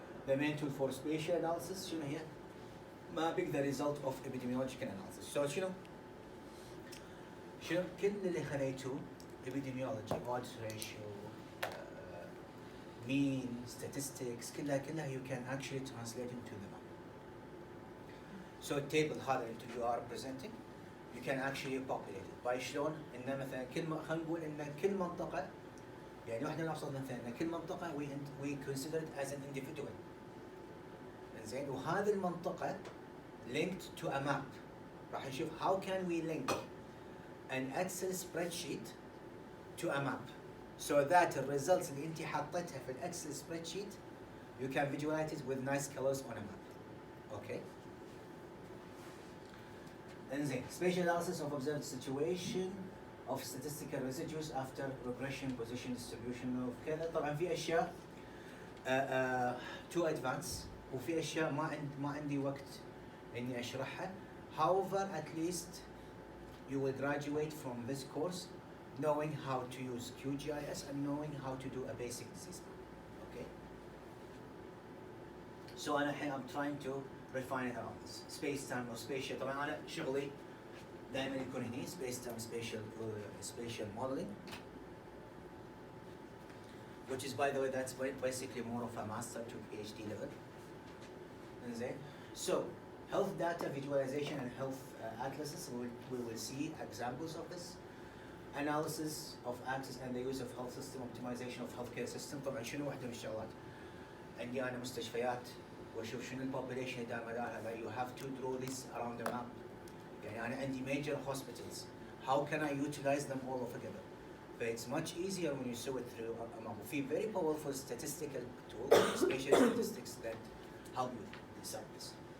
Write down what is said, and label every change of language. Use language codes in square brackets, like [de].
[en] The main tool for spatial analysis [ar] شنو هي؟ [en] mapping the result of epidemiological analysis. So [ar] شنو كل اللي خليتوه [en] epidemiology, odds ratio, mean, statistics كلها you can actually translate into the map. [ar] So table هذا اللي you are presenting [en] you can actually populate it by [ar] شلون انه مثلا خلينا نقول ان كل منطقه يعني واحده من ابسط مثلا ان كل منطقه [en] we consider it as an individual. [ar] زين وهذه المنطقه [en] linked to a map. راح نشوف how can we link an Excel spreadsheet to a map so that the results [ar] اللي انت حطيتها في الاكسل [en] spreadsheet you can visualize it with nice colors on a map. Okay. انزين spatial analysis of observed situation of statistical residues after regression position distribution وكذا. [ar] طبعا في اشياء [en] too advanced [ar] وفي اشياء ما عندي وقت اني اشرحها. [en] However at least you will graduate from this course knowing how to use QGIS and knowing how to do a basic disease map. Okay. So [ar] أنا الحين [en] I'm trying to refine it around this space time or spatial. [ar] طبعا أنا شغلي دائما يكون هني [en] space time spatial modeling, which is by the way that's basically more of a master to PhD level. [ar] إنزين. [en] So health data visualization and health atlases we will see examples of this. Analysis of access and the use of health system optimization of healthcare system. [ar] طبعا شنو واحدة من الشغلات عندي أنا مستشفيات واشوف شنو البوبوليشن دار مدارها. [en] You have to draw this around the map. [ar] يعني أنا عندي [en] major hospitals. How can I utilize them all together? But it's much easier when you saw it through a map. في very powerful statistical tools, spatial statistics that help you decide this.